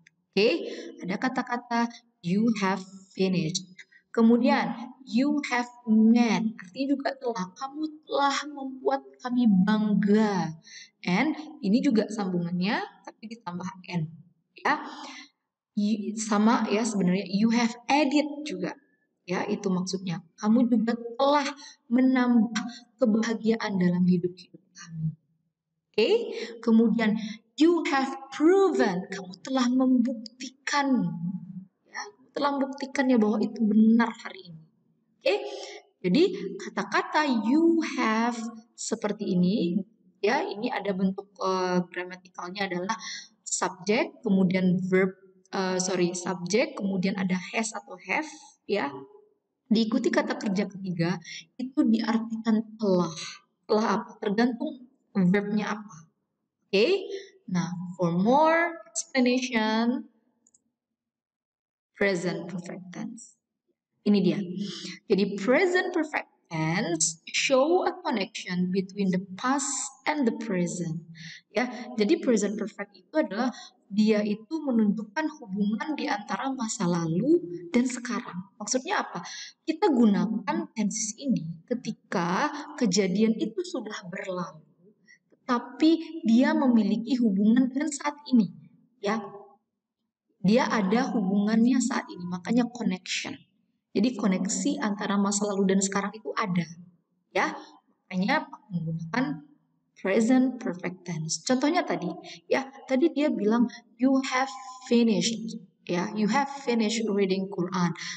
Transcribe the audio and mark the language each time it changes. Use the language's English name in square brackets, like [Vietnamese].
[Indonesian] Oke, ada kata-kata [English] you have finished. [Indonesian] Kemudian [English] you have made, [Indonesian] artinya juga telah, kamu telah membuat kami bangga. [English] And [Indonesian] ini juga sambungannya tapi ditambah n. Ya, sama ya sebenarnya [English] you have added [Indonesian] juga. Ya, itu maksudnya. Kamu juga telah menambah kebahagiaan dalam hidup kami. Oke, kemudian [English] you have proven, [Indonesian] kamu telah membuktikan, ya, bahwa itu benar hari ini. Oke, jadi kata-kata [English] you have [Indonesian] seperti ini, ya, ini ada bentuk gramatikalnya adalah subjek, kemudian verb, subjek, kemudian ada has atau have, ya, diikuti kata kerja ketiga itu diartikan telah. Telah apa? Tergantung verbnya apa. Oke, nah [English] for more explanation, present perfect tense. [Indonesian] Ini dia. Jadi [English] present perfect tense show a connection between the past and the present. [Indonesian] Ya, jadi present perfect itu adalah dia itu menunjukkan hubungan di antara masa lalu dan sekarang. Maksudnya apa? Kita gunakan tense ini ketika kejadian itu sudah berlalu, tapi dia memiliki hubungan dengan saat ini. Ya, dia ada hubungannya saat ini, makanya connection. Jadi koneksi antara masa lalu dan sekarang itu ada, ya. Makanya menggunakan present perfect tense. Contohnya tadi, ya, tadi dia bilang [English] you have finished, ya, you have finished reading Quran.